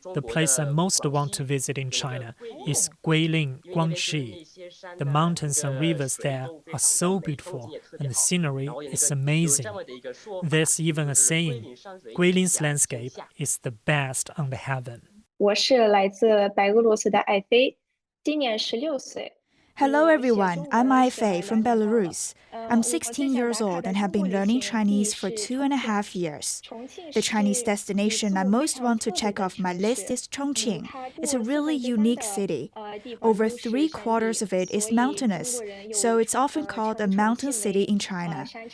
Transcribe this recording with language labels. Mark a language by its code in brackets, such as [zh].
[en] The place I most want to visit in China is Guilin, Guangxi. The mountains and rivers there are so beautiful, and the scenery is amazing. There's even a saying, Guilin's landscape is the best on the heaven. [zh] 我是来自白俄罗斯的艾菲，今年16岁。 [en] Hello everyone, I'm Ai Fei from Belarus. I'm 16 years old and have been learning Chinese for 2.5 years. The Chinese destination I most want to check off my list is Chongqing. It's a really unique city. Over 3/4 of it is mountainous, so it's often called a mountain city in China.